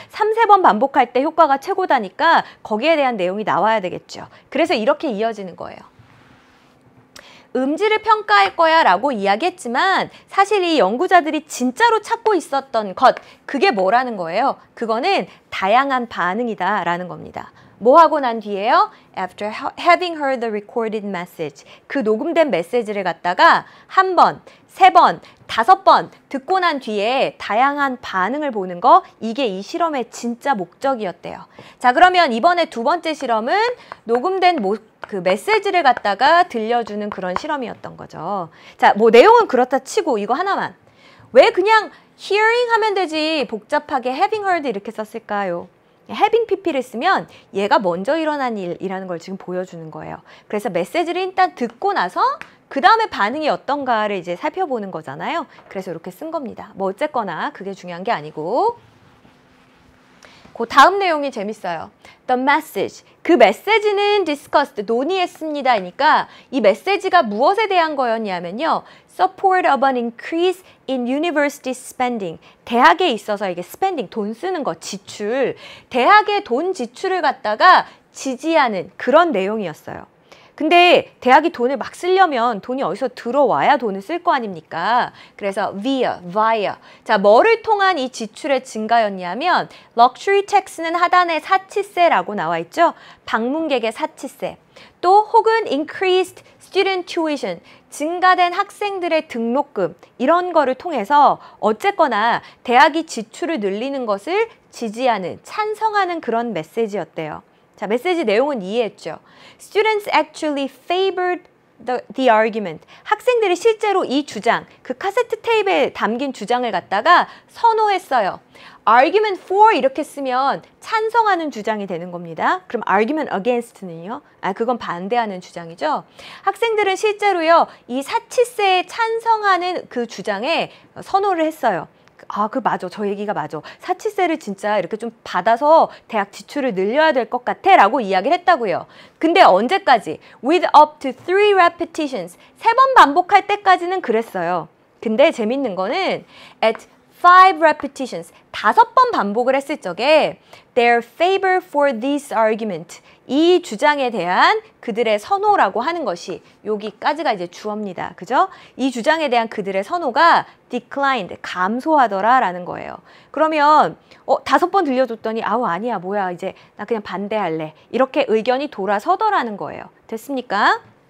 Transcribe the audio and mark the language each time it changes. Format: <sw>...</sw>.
<ko>3, 4번 반복할 때 효과가 최고다니까 거기에 대한 내용이 나와야 되겠죠. 그래서 이렇게 이어지는 거예요. 음질을 평가할 거야 라고 이야기했지만 사실 이 연구자들이 진짜로 찾고 있었던 것, 그게 뭐라는 거예요? 그거는 다양한 반응이다 라는 겁니다. 뭐 하고 난 뒤에요?</ko> <en>After having heard the recorded message.</en> <ko>그 녹음된 메시지를 갖다가 1번, 3번, 5번 듣고 난 뒤에 다양한 반응을 보는 거, 이게 이 실험의 진짜 목적이었대요. 자, 그러면 이번에 2번째 실험은 녹음된 그 메시지를 갖다가 들려주는 그런 실험이었던 거죠. 자, 뭐 내용은 그렇다 치고 이거 하나만. 왜 그냥 hearing 하면 되지 복잡하게</ko> <en>having heard</en> <ko>이렇게 썼을까요? having pp를 쓰면 얘가 먼저 일어난 일이라는 걸 지금 보여주는 거예요. 그래서 메시지를 일단 듣고 나서 그 다음에 반응이 어떤가를 이제 살펴보는 거잖아요. 그래서 이렇게 쓴 겁니다. 뭐 어쨌거나 그게 중요한 게 아니고. 그 다음 내용이 재밌어요.</ko> <en>The message.</en> <ko>그 메시지는 discussed, 논의했습니다니까 이 메시지가 무엇에 대한 거였냐면요.</ko> <en>Support of an increase in university spending.</en> <ko>대학에 있어서 이게 spending, 돈 쓰는 거, 지출. 대학의 돈 지출을 갖다가 지지하는 그런 내용이었어요. 근데 대학이 돈을 막 쓰려면 돈이 어디서 들어와야 돈을 쓸 거 아닙니까? 그래서 via. 자, 뭐를 통한 이 지출의 증가였냐면</ko> <en>luxury tax</en> <ko>는 하단에 사치세라고 나와 있죠. 방문객의 사치세.</ko> <en>또 혹은 increased student tuition.</en> <ko>증가된 학생들의 등록금. 이런 거를 통해서 어쨌거나 대학이 지출을 늘리는 것을 지지하는, 찬성하는 그런 메시지였대요. 자, 메시지 내용은 이해했죠.</ko> <en>Students actually favored the argument.</en> <ko>학생들이 실제로 이 주장, 그 카세트 테이프에 담긴 주장을 갖다가 선호했어요.</ko> <en>argument for</en> <ko>이렇게 쓰면 찬성하는 주장이 되는 겁니다. 그럼</ko> <en>argument against</en> <ko>는요? 그건 반대하는 주장이죠. 학생들은 실제로요, 이 사치세에 찬성하는 그 주장에 선호를 했어요. 맞아. 저 얘기가 맞아. 사치세를 진짜 이렇게 좀 받아서 대학 지출을 늘려야 될 것 같아 라고 이야기를 했다고요. 근데 언제까지?</ko> <en>With up to 3 repetitions.</en> <ko>3번 반복할 때까지는 그랬어요. 근데 재밌는 거는</ko> <en>at 5 repetitions.</en> <ko>5번 반복을 했을 적에</ko> <en>their favor for this argument.</en> <ko>이 주장에 대한 그들의 선호라고 하는 것이 여기까지가 이제 주어입니다. 그죠? 이 주장에 대한 그들의 선호가 declined, 감소하더라 라는 거예요. 그러면 5번 들려줬더니 아니야 뭐야 이제 나 그냥 반대할래. 이렇게 의견이 돌아서더라는 거예요. 됐습니까?</ko>